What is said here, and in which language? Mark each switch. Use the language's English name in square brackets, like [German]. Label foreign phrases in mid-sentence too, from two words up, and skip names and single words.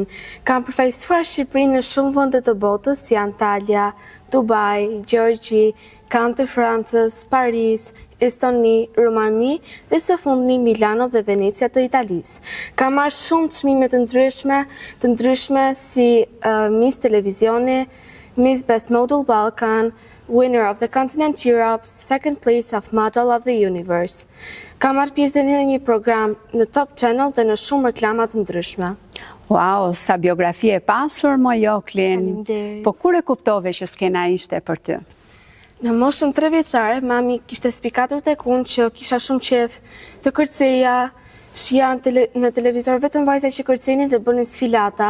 [Albanian] Kam përfaqësuar Shqipërinë në shumë vende të botës, si Antalya, Dubai, Gjeorgji, kam të Francës, Paris, Estoni, Rumani dhe së fundmi Milano dhe Venecia të Italisë. Kam marrë shumë çmime të ndryshme si Miss Televizioni, [English] Miss Best Model Balkan, winner of the Continent Europe, second place of Model of the Universe. [Albanian] Kam marrë pjesë në një program në Top Channel dhe në shumë reklama të ndryshme. Wow, sa biografi e pasur mo Joklin. Faleminderit. Po kur e kuptove që skena ishte për ty? Në moshën 3 vjeçare, mami kishte spikatur tek unë që kisha shumë qef të kërceja, shija në televizor vetëm vajza që kërcenin dhe bënin sfilata.